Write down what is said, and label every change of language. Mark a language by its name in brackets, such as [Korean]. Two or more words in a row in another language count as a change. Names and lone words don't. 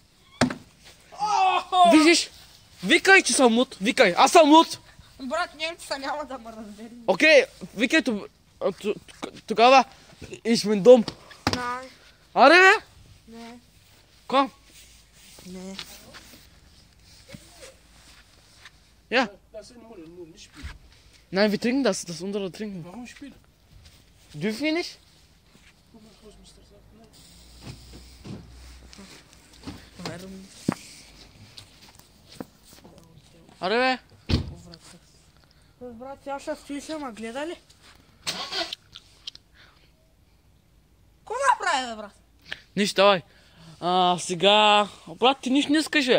[Bulgarian] Виждаш? Викай, че съм луд. Викай, аз съм луд. Брат, немци няма да ме разбери. Окей, викай тогава измен дом. Не. Аре, бе? Не. Ко? Не. [German] Ja. Das sind nur nicht spielen. Nein, wir trinken das. Das ist unsere Trinken. Warum spielen? Dürfen wir nicht? Guck mal, was Mr. sagt. Warum? [Bulgarian] Аре, бе? Брат, сега ще стоиш, ама гледа ли? Ко направи, бе, брат? Нищо, давай. Сега... Брат, ти нищо не искаш, бе.